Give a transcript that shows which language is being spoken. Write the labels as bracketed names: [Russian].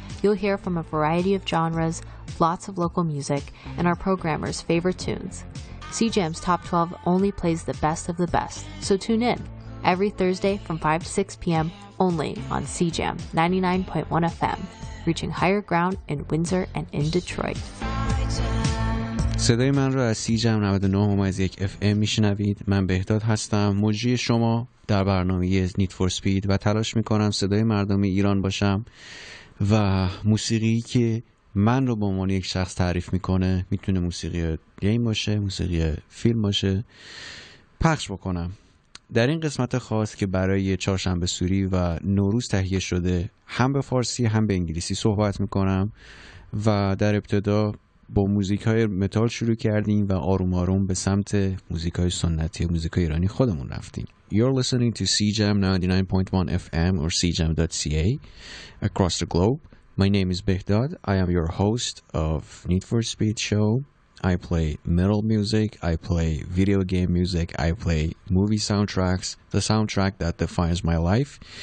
[English] You'll hear from a variety of genres, lots of local music, and our programmers' favorite tunes. CJAM's Top 12 only plays the best of the best, so tune in every Thursday from 5 to 6 p.m. only on CJAM 99.1 FM, reaching higher ground in Windsor and in Detroit. [Persian] صدای من را از سیجم 99.1 FM میشنوید. من بهداد هستم، مجری شما در برنامه Need for Speed و تلاش میکنم صدای مردم ایران باشم و موسیقی که من رو به عنوان یک شخص تعریف میکنه، میتونه موسیقی گیم باشه، موسیقی فیلم باشه، پخش بکنم. در این قسمت خاص که برای چهارشنبه سوری و نوروز تهیه شده، هم به فارسی هم به انگلیسی صحبت میکنم و در ابتدا با موزیک های متال شروع کردیم و آروم آروم به سمت موزیک های سنتی و موزیک های ایرانی خودمون رفتیم. [English] You're listening to CJAM 99.1 FM or CJAM.ca across the globe. My name is Behdad. I am your host of Need for Speed Show. I play metal music, I play video game music, I play movie soundtracks, the soundtrack that defines my life.